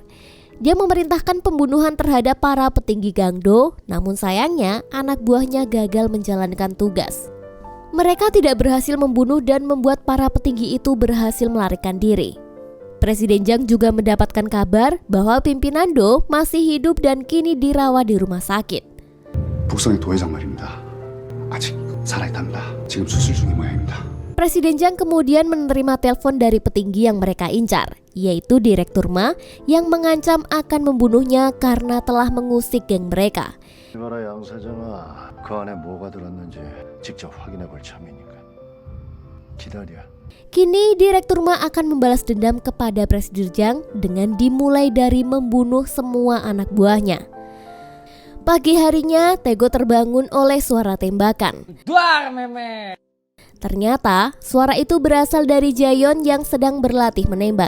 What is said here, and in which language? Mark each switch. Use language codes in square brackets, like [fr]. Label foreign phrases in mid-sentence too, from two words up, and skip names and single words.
[id] Dia memerintahkan pembunuhan terhadap para petinggi Gangdo, namun sayangnya anak buahnya gagal menjalankan tugas. Mereka tidak berhasil membunuh dan membuat para petinggi itu berhasil melarikan diri. Presiden Jang juga mendapatkan kabar bahwa pimpinan Do masih hidup dan kini dirawat di rumah sakit. [ko] 북성의 도회장 말입니다. 아직 살아있답니다. 지금 수술 중인 모양입니다. [id] Presiden Jang kemudian menerima telepon dari petinggi yang mereka incar, yaitu Direktur Ma yang mengancam akan membunuhnya karena telah mengusik geng mereka. [ko] 이봐라 양 사장아, 그 안에 뭐가 들었는지 직접 확인해 볼 참이니까 기다려. [id] Kini Direktur Ma akan membalas dendam kepada Presiden Jang dengan dimulai dari membunuh semua anak buahnya. Pagi harinya, Tego terbangun oleh suara tembakan. Duar meme. Ternyata suara itu berasal dari Jayon yang sedang berlatih menembak.